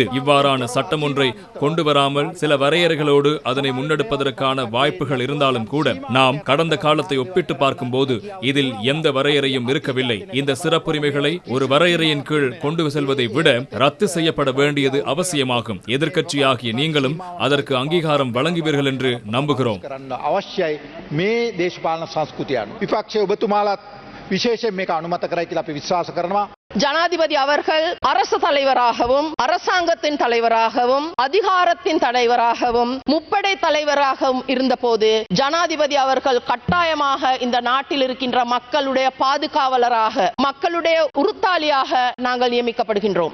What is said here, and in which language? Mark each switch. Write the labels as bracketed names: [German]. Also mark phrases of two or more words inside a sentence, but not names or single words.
[Tamil] இவ்வாறான சட்டம் ஒன்றை கொண்டு வராமல் சில வரையறைகளோடு அதனை முன்னெடுப்பதற்கான வாய்ப்புகள் இருந்தாலும் கூட நாம் கடந்த காலத்தை ஒப்பிட்டு பார்க்கும்போது இதில் எந்த வரையறையும் இருக்கவில்லை. இந்த சிறப்புரிமைகளை ஒரு வரையறையின் கீழ் கொண்டு செல்வதை விட ரத்து செய்யப்பட வேண்டியது அவசியமாகும். எதிர்க்கட்சியாகிய நீங்களும் அதற்கு அங்கீகாரம் வழங்குவீர்கள் என்று நம்புகிறோம். [Sinhala] අවශ්‍යයි මේ දේශපාලන සංස්කෘතිය අනුව. විපක්ෂයේ ඔබතුමාලාත් විශේෂයෙන් මේක අනුමත කරයි කියලා අපි විශ්වාස කරනවා. [Tamil] ஜனாதிபதி அவர்கள் அரசு தலைவராகவும் அரசாங்கத்தின் தலைவராகவும் அதிகாரத்தின் தலைவராகவும் முப்படை தலைவராகவும் இருந்தபோது ஜனாதிபதி அவர்கள் கட்டாயமாக இந்த நாட்டில் இருக்கின்ற மக்களுடைய பாதுகாவலராக மக்களுடைய உறுத்தாளியாக நாங்கள் நியமிக்கப்படுகின்றோம்.